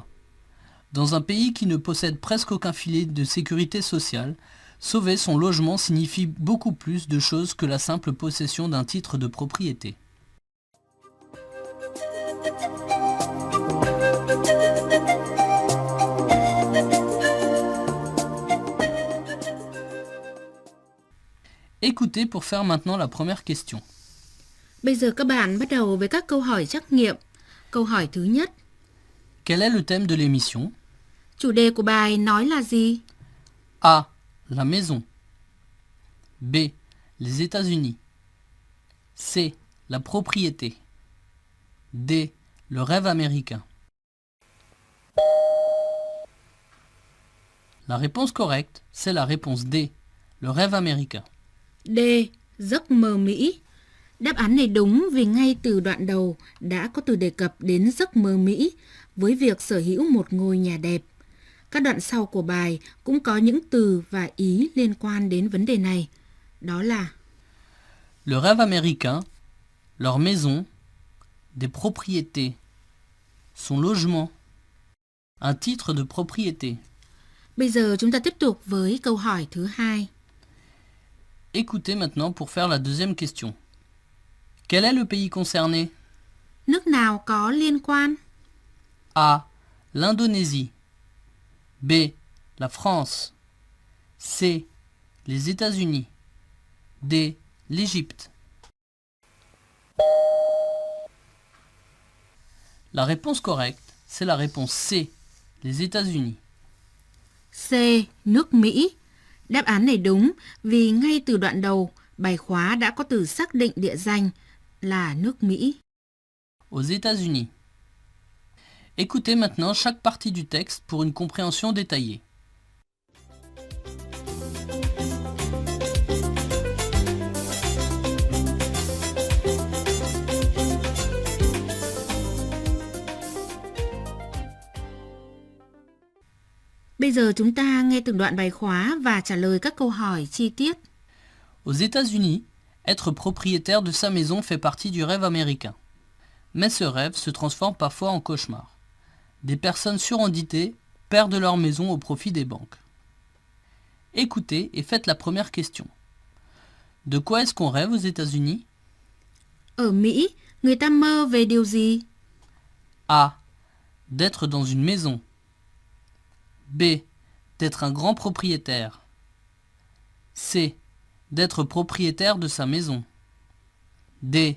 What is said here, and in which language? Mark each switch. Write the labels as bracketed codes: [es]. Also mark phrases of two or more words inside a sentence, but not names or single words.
[fr] Dans un pays qui ne possède presque aucun filet de sécurité sociale, sauver son logement signifie beaucoup plus de choses que la simple possession d'un titre de propriété. Écoutez pour faire maintenant la première question. [vi] Bây giờ các bạn bắt đầu với các câu hỏi trắc nghiệm. Câu hỏi thứ nhất. [fr] Quel est le thème de l'émission? [vi] Chủ đề của bài nói là gì? [fr] A. La maison. B. Les États-Unis. C. La propriété. D. Le rêve américain. La réponse correcte, c'est la réponse D. Le rêve américain. [vi] D. Giấc mơ Mỹ. Đáp án này đúng vì ngay từ đoạn đầu đã có từ đề cập đến giấc mơ Mỹ với việc sở hữu một ngôi nhà đẹp. Các đoạn sau của bài cũng có những từ và ý liên quan đến vấn đề này. Đó là [fr] Le rêve américain, leur maison, des propriétés, son logement, un titre de propriété. [vi] Bây giờ chúng ta tiếp tục với câu hỏi thứ hai. [fr] Écoutez maintenant pour faire la deuxième question. Quel est le pays concerné? [vi] Nước nào có liên quan? [fr] A. L'Indonésie. B. La France. C. Les États-Unis. D. L'Égypte. La réponse correcte, c'est la réponse C. Les États-Unis. [vi] C. Nước Mỹ. Đáp án này đúng vì ngay từ đoạn đầu, bài khóa đã có từ xác định địa danh là nước Mỹ. [fr] aux États-Unis. Écoutez maintenant chaque partie du texte pour une compréhension détaillée. [vi] Bây giờ chúng ta nghe từng đoạn bài khóa và trả lời các câu hỏi chi tiết. [fr] Aux États-Unis, être propriétaire de sa maison fait partie du rêve américain. Mais ce rêve se transforme parfois en cauchemar. Des personnes surendettées perdent leur maison au profit des banques. Écoutez et faites la première question. De quoi est-ce qu'on rêve aux États-Unis? [vi] Ở Mỹ, người ta mơ về điều gì? [fr] A. D'être dans une maison. B. D'être un grand propriétaire. C. D'être propriétaire de sa maison. D.